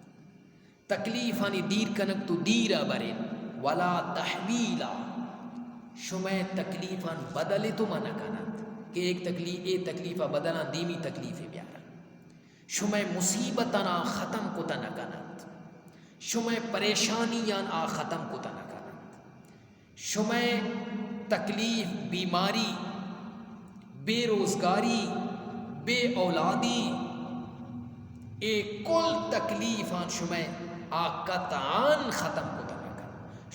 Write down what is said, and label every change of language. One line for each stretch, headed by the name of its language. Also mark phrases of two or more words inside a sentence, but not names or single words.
Baluchi: تکلیف دیر کنک تو دیرہ برین،
Arabic: ولا تحویلا
Baluchi: شمع تکلیفاً بدل تو منع کنند کہ ایک تکلیفہ بدلا دیمی تکلیف بیارا. شمع مصیبتاً ختم کتا نہ کنند. شمع پریشانیاں ختم کتا نہ کنند. شمع تکلیف، بیماری، بے روزگاری، بے اولادی، ایک کل تکلیفاں شمع قطعاً ختم کتا نہ کنند.